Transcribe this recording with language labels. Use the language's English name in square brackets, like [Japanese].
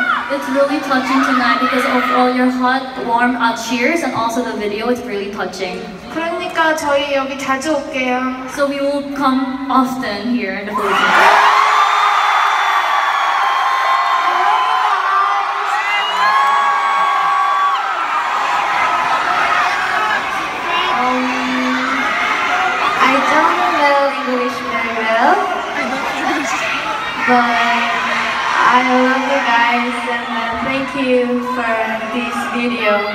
[English] It's really touching tonight because of all your hot, warm cheers and also the video. It's really touching. [Korean] 그러니까 저희 여기 자주 올게요. [English] So we will come often here in the Philippines. I don't know English very well, but I love you guys and thank you for this video.